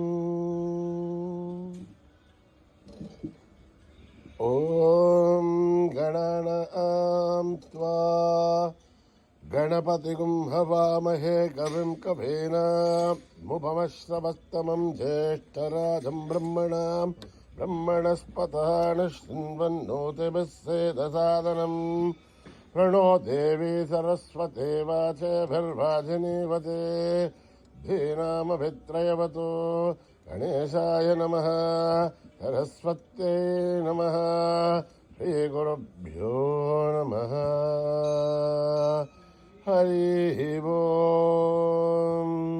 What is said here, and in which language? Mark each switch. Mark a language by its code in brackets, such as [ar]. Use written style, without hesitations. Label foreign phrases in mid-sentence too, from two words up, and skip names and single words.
[sa] ఓం గణానాం త్వా గణపతిగుం హవామహే కవిం కవీనాముపమశ్రవస్తమం జ్యేష్ఠరాజం బ్రహ్మణస్పతాః శృण्वन्नोतिभिः सेदसादनम् प्रणो देवी सरस्वती वाचभिर्वाजिनीवते धीनामभित्रयवतु गणेशाय नमः सरस्वत्यै नमः श्रीगुरुभ्यो नमः हरिः ओम्.